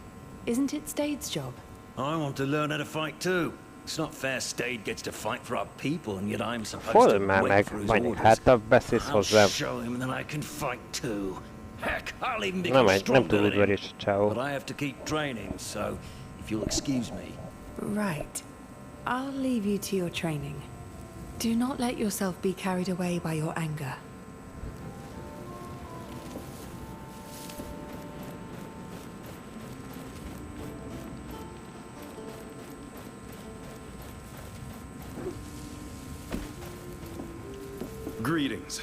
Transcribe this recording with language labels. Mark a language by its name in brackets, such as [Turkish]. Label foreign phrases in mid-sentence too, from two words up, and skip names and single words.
[English] Isn't it Stade's job? I want to learn how to fight too. It's not fair Stade gets to fight for our people and yet I'm supposed [Hungarian] Fordul [English] to [Hungarian] már [English] wait [Hungarian] meg, [English] for his [Hungarian] vagy [English] orders. [Hungarian] hát a beszélsz [English] I'll [Hungarian] hozzám. [English] show him that I can fight too. Heck, I'll even [Hungarian] Nem, [English] become [Hungarian] nem [English] stronger [Hungarian] túl [English] than him. [Hungarian] udvarias a csávó. [English] But I have to keep training, so if you'll excuse me. Right. I'll leave you to your training. Do not let yourself be carried away by your anger. Greetings.